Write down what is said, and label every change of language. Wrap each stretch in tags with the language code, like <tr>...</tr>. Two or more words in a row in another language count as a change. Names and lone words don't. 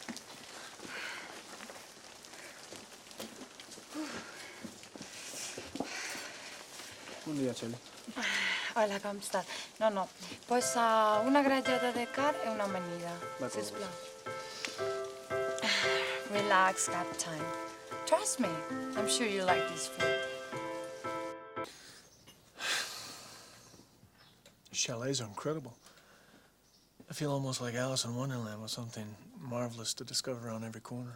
<ca>Bon dia, Txeli. Hola, com estàs? No. Pues una grallada de carn i una amanida, sisplau.</ca> <en>Relax, got time. Trust me, I'm sure you like this food. Chalets are incredible. I feel almost like Alice in Wonderland with something marvelous to discover around every corner.</en>